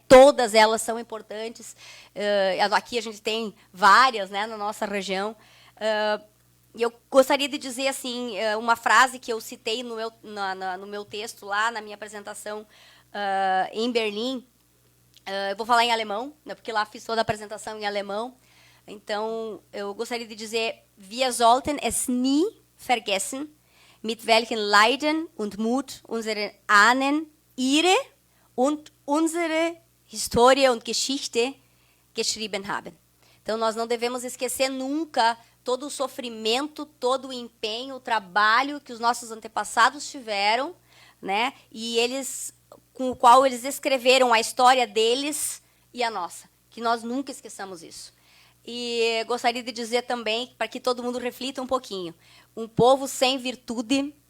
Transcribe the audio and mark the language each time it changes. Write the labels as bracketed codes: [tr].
[pt] Todas elas são importantes. Aqui a gente tem várias, né, na nossa região. E eu gostaria de dizer assim, uma frase que eu citei no meu texto lá, na minha apresentação em Berlim. Eu vou falar em alemão, né, porque lá fiz toda a apresentação em alemão. Então, eu gostaria de dizer: [de] Wir sollten es nie vergessen, mit welchen Leiden und Mut unsere Ahnen ihre und unsere Historie und Geschichte geschrieben haben. [pt] Então, nós não devemos esquecer nunca todo o sofrimento, todo o empenho, o trabalho que os nossos antepassados tiveram, né? E com o qual eles escreveram a história deles e a nossa. Que nós nunca esqueçamos isso. E gostaria de dizer também, para que todo mundo reflita um pouquinho, um povo sem virtude